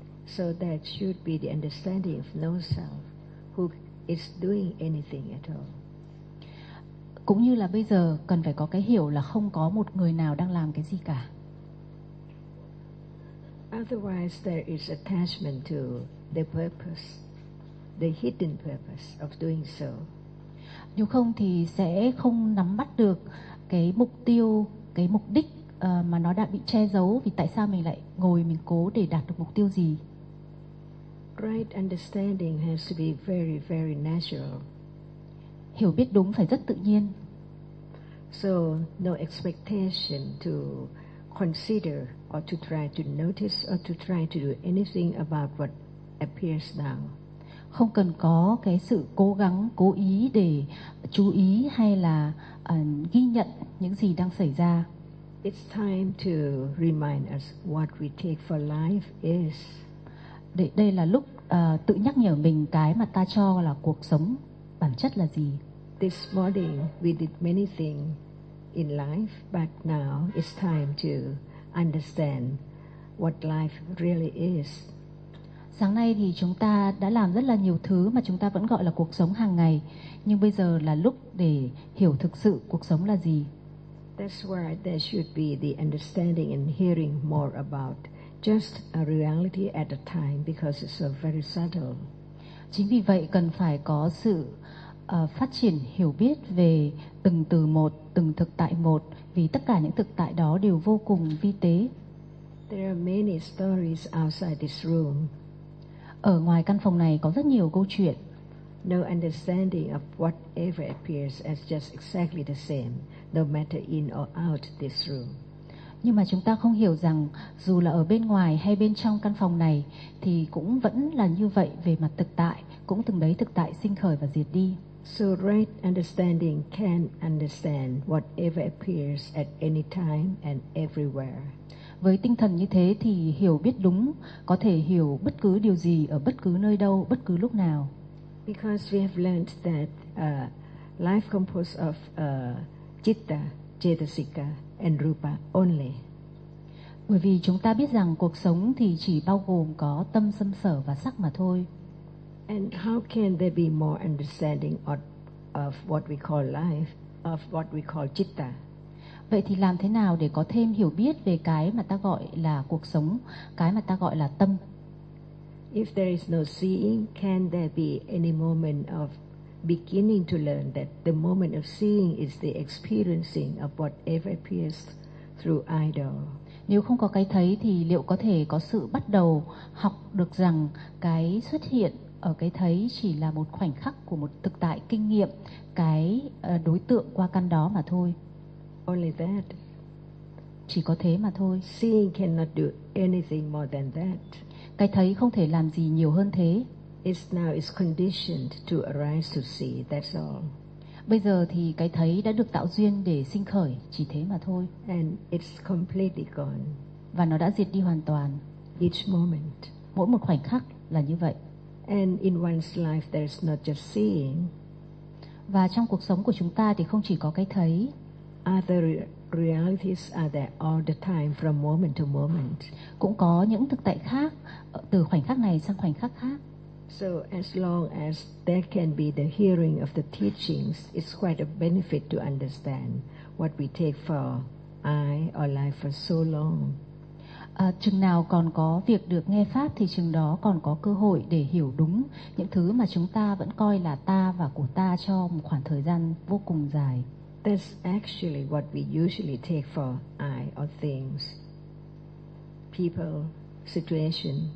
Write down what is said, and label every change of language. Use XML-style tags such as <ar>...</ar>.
<en>So that should be the understanding of no self who is doing anything at all.</en> <vi>Cũng như là bây giờ cần phải có cái hiểu là không có một người nào đang làm cái gì cả.</vi> <en>Otherwise, there is attachment to the purpose, the hidden purpose of doing so.</en> <vi>Nếu không thì sẽ không nắm bắt được cái mục tiêu, cái mục đích mà nó đã bị che giấu. Vì tại sao mình lại ngồi mình cố để đạt được mục tiêu gì?</vi> <en>Right understanding has to be very, very natural.</en> <vi>Hiểu biết đúng phải rất tự nhiên.</vi> <en>So no expectation to consider or to try to notice or to try to do anything about what appears now.</en> <vi>không cần có cái sự cố gắng cố ý để chú ý hay là ghi nhận những gì đang xảy ra.</vi> <en>It's time to remind us what we take for life is.</en> <vi>Đây là lúc tự nhắc nhở mình cái mà ta cho là cuộc sống bản chất là gì.</vi> <en>This morning we did many things in life, but now it's time to understand what life really is.</en> <vi>Sáng nay thì chúng ta đã làm rất là nhiều thứ mà chúng ta vẫn gọi là cuộc sống hàng ngày, nhưng bây giờ là lúc để hiểu thực sự cuộc sống là gì.</vi> <en>That's why there should be the understanding and hearing more about just a reality at a time, because it's so very subtle.</en> <vi>Chính vì vậy cần phải có sự phát triển hiểu biết về từng từ một, từng thực tại một, vì tất cả những thực tại đó đều vô cùng vi tế.</vi> <en>There are many stories outside this room.</en> <vi>Ở ngoài căn phòng này có rất nhiều câu chuyện.</vi> <en>No understanding of whatever appears as just exactly the same, no matter in or out this room.</en> <vi>Nhưng mà chúng ta không hiểu rằng dù là ở bên ngoài hay bên trong căn phòng này thì cũng vẫn là như vậy về mặt thực tại, cũng từng đấy thực tại sinh khởi và diệt đi.</vi> <en>So right understanding can understand whatever appears at any time and everywhere.</en> <vi>Với tinh thần như thế thì hiểu biết đúng có thể hiểu bất cứ điều gì ở bất cứ nơi đâu, bất cứ lúc nào.</vi> <en>Because we have learned that life composed of citta, cetasika and rupa only.</en> <vi>Bởi vì chúng ta biết rằng cuộc sống thì chỉ bao gồm có tâm, xâm sở và sắc mà thôi.</vi> <en>And how can there be more understanding of what we call life, of what we call citta?</en> <vi>Vậy thì làm thế nào để có thêm hiểu biết về cái mà ta gọi là cuộc sống, cái mà ta gọi là tâm?</vi> <en>If there is no seeing, can there be any moment of beginning to learn that the moment of seeing is the experiencing of whatever appears through idol?</en> <vi>Nếu không có cái thấy thì liệu có thể có sự bắt đầu học được rằng cái xuất hiện ở cái thấy chỉ là một khoảnh khắc của một thực tại kinh nghiệm, cái đối tượng qua căn đó mà thôi?</vi> <en>Only that.</en> <vi>Chỉ có thế mà thôi.</vi> <en>Seeing cannot do anything more than that.</en> <vi>Cái thấy không thể làm gì nhiều hơn thế.</vi> <en>It's now is conditioned to arise to see, that's all.</en> <vi>Bây giờ thì cái thấy đã được tạo duyên để sinh khởi, chỉ thế mà thôi.</vi> <en>And it's completely gone.</en> <vi>Và nó đã diệt đi hoàn toàn.</vi> <en>Each moment.</en> <vi>Mỗi một khoảnh khắc là như vậy.</vi> <en>And in one's life there's not just seeing.</en> <vi>Và trong cuộc sống của chúng ta thì không chỉ có cái thấy.</vi> <en>Other realities are there all the time, from moment to moment.</en> <vi>Cũng có những thực tại khác từ khoảnh khắc này sang khoảnh khắc khác.</vi> <en>So as long as there can be the hearing of the teachings, it's quite a benefit to understand what we take for I or life for so long.</en> <vi>Chừng nào còn có việc được nghe pháp thì chừng đó còn có cơ hội để hiểu đúng những thứ mà chúng ta vẫn coi là ta và của ta cho một khoảng thời gian vô cùng dài.</vi> <en>That's actually what we usually take for I or things, people, situation.</en>